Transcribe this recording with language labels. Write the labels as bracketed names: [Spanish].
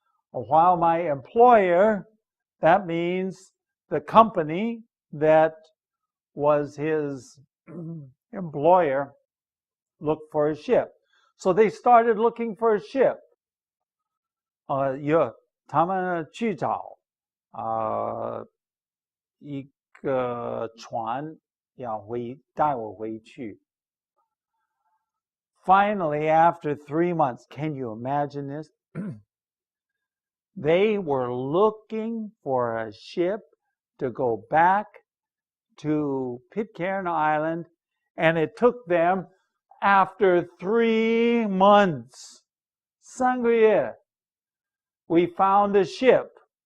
[English] While my employer, that means the company that was his employer, looked for a ship. So they started looking for a ship. [Chinese] 他们去找一个船要带我回去. [English] Finally, after 3 months, can you imagine this? They were looking for a ship to go back to Pitcairn Island, and it took them after 3 months, 3个月, we found a ship.